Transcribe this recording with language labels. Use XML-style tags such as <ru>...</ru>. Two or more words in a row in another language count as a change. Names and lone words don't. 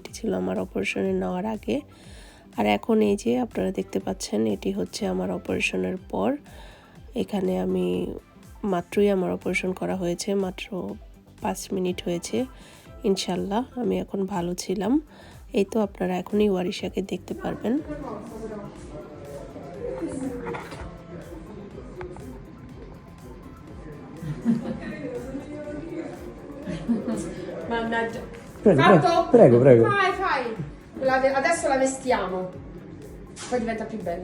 <bn>আর এটি ছিল আমার অপারেশনে নেওয়ার আগে। আর এখন এই যে আপনারা দেখতে পাচ্ছেন এটি হচ্ছে আমার অপারেশনের পর। এখানে আমি মাত্রই আমার অপারেশন করা হয়েছে, মাত্র 5 মিনিট হয়েছে। ইনশাল্লাহ আমি এখন ভালো ছিলাম। এই তো আপনারা এখনই ওয়ারিশাকে দেখতে পারবেন।</bn> <it>Mannaggia. Prego, Fatto? prego, prego. Fai, fai. Adesso la vestiamo. Poi diventa più bella.</it>